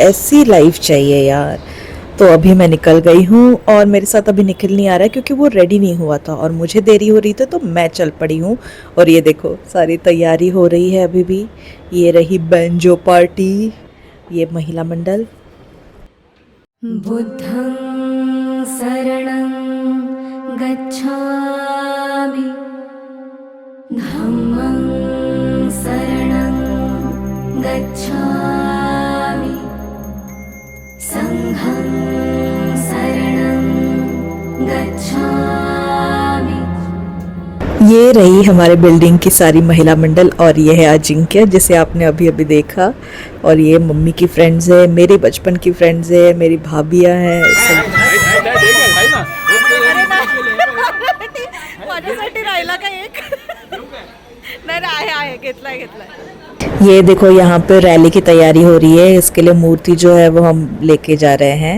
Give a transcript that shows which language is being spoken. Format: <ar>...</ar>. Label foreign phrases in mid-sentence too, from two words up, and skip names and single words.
<hi>ऐसी लाइफ चाहिए यार। तो अभी मैं निकल गई हूँ और मेरे साथ अभी निकल नहीं आ रहा है क्योंकि वो रेडी नहीं हुआ था और मुझे देरी हो रही थी, तो मैं चल पड़ी हूँ। और ये देखो सारी तैयारी हो रही है अभी भी। ये रही बैंजो पार्टी, ये महिला मंडल।</hi> <pi>बुद्धं शरणं गच्छामि, धम्मं शरणं गच्छामि, संघं शरणं गच्छामि।</pi> <hi>ये रही हमारे बिल्डिंग की सारी महिला मंडल और ये है अजिंक्य, जिसे आपने अभी अभी देखा। और ये मम्मी की फ्रेंड्स है, मेरे बचपन की फ्रेंड्स है, मेरी भाभियाँ हैं सब। ये देखो यहाँ पे रैली की तैयारी हो रही है, इसके लिए मूर्ति जो है वो हम लेके जा रहे हैं।</hi>